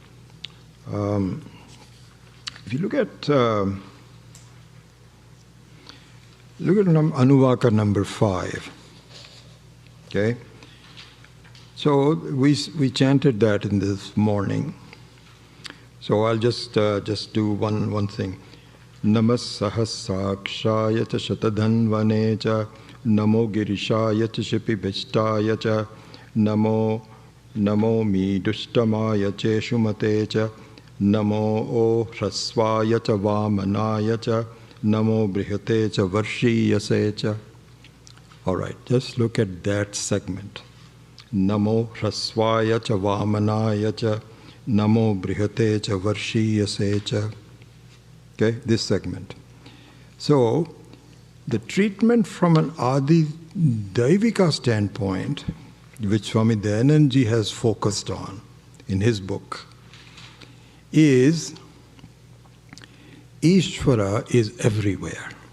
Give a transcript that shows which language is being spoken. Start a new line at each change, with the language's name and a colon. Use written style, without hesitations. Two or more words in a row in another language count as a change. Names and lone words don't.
English: If you look at Anubhaka number 5, okay? So we chanted that in this morning. So I'll just do one thing.
Sanskrit: Namas sahasrakshaya cha shatadhanvane cha namo girishaya cha shipibhishtaya cha namo mi dushtamaya cheshumate cha namo o hrasvaya cha vamanaya cha namo brihate cha varshiyase cha.
English: All right, just look at that segment.
Sanskrit: Namo hrasvaya cha vamanaya cha namo brihate cha varshiyase cha.
English: Okay, this segment. So, the treatment from an Adi Devika standpoint, which Swami Dayananji has focused on in his book, is Ishvara is everywhere.